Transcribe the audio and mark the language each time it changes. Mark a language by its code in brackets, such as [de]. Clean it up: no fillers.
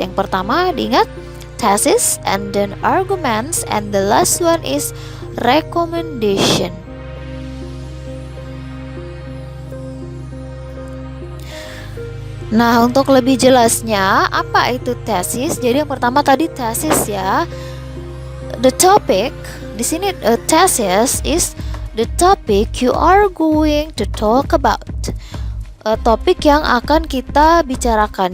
[id] Yang pertama diingat [en] thesis, and then arguments, and the last one is recommendation. [id] Nah, untuk lebih jelasnya apa itu thesis? Jadi yang pertama tadi thesis ya. [en] The topic [id] di sini, [en] thesis is the topic you are going to talk about. [id] Topik yang akan kita bicarakan.